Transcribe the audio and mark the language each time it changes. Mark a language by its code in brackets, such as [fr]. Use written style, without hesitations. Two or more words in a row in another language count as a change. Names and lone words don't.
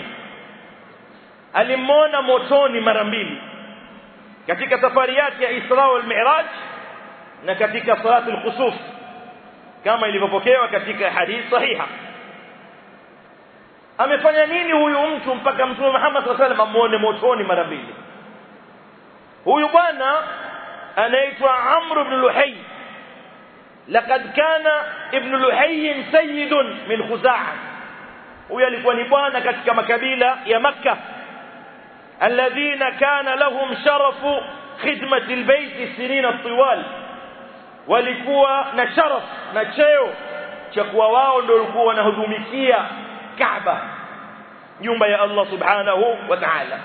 [sw] Alimuona motoni mara mbili katika safari yake ya Isra wal Mi'raj na katika [ar] صلاة الخسوف, [sw] kama ilivyopokewa katika hadithi sahiha. Amefanya nini huyu mtu mpaka Mtume Muhammad [ar] صلى الله عليه وسلم [sw] amuone motoni mara mbili? Huyu bwana anaitwa Amr ibn Luhayy. [ar] لقد كان ابن لحي سيد من خزاعة. [sw] Huyu alikuwa ni bwana katika makabila ya Makkah, [ar] الذين كان لهم شرف خدمة البيت سنين الطوال. [sw] Walikuwa na sharaf na cheo cha kuwa wao ndio walikuwa wanahudumikia Kaaba, nyumba ya Allah [ar] سبحانه وتعالى.